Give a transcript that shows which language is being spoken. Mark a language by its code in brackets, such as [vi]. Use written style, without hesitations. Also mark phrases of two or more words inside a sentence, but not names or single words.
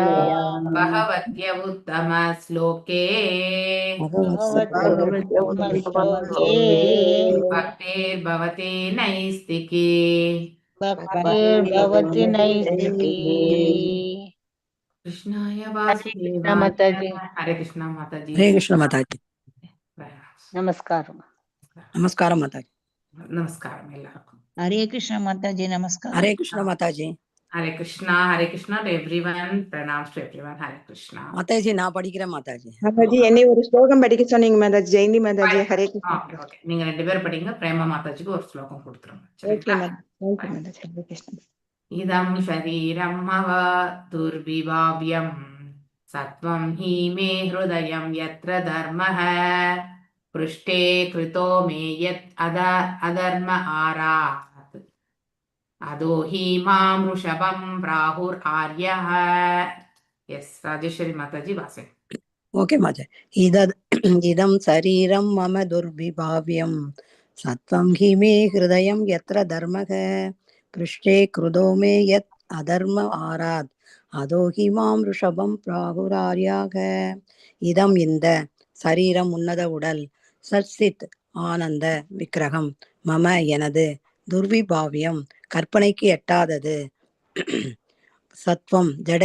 [sa] भगवत्य उत्तमश्लोके भगवत्योत्तमश्लोके भक्तिर्भवति नैस्तिकी। भक्तिर्भवति नैष्टिकी। कृष्णाय हरे कृष्ण वासुदेवाय। [hi] माताजी। हरे कृष्ण माताजी। हरे कृष्ण माताजी नमस्कार। नमस्कार माताजी [ta] நமஸ்காரம் எல்லாருக்கும்। [hi] हरे कृष्ण माताजी नमस्कार। हरे कृष्ण माताजी हरे कृष्णा [en] to everyone. Pranams to everyone. Hare Krishna. [ta] மாதாஜி நான் படிக்கிறேன் மாதாஜி மாதாஜி என்னை ஒரு ஸ்லோகம் படிக்க சொன்னீங்க மாதாஜி. ஜெயந்தி மாதாஜி. ஹரே கிருஷ்ணா. ஓகே நீங்க 2 பேரும் படிங்க. பிரேமா மாதாஜிக்கு ஒரு ஸ்லோகம் கொடுத்துருங்க. ஓகே சரிங்களா? மாதாஜி. ஹரே கிருஷ்ணா. [sa] इदं शरीरं मम दुर्विभाव्यं सत्त्वं हि मे हृदयं यत्र धर्मः पृष्ठे कृतो मे यत् अधर्म आरात् अधो हि मां वृषभं प्राहुरार्यः। [en] यस राजेश्वरी माताजी वासे। [sa] ஓகே மாதாஜி इदं शरीरं मम दुर्विभाव्यं सत्त्वं हि मे हृदयं यत्र धर्मः पृष्ठे कृतो मे यत् अधर्म आरात् अधो हि मां वृषभं प्राहुरार्याः. [ta] இதம் இந்த சரீரம் உன்னத உடல் சத்சித் ஆனந்த விக்கிரகம் மம எனது துர்விபாவியம் கற்பனைக்கு எட்டாதது சத்வம் ஜட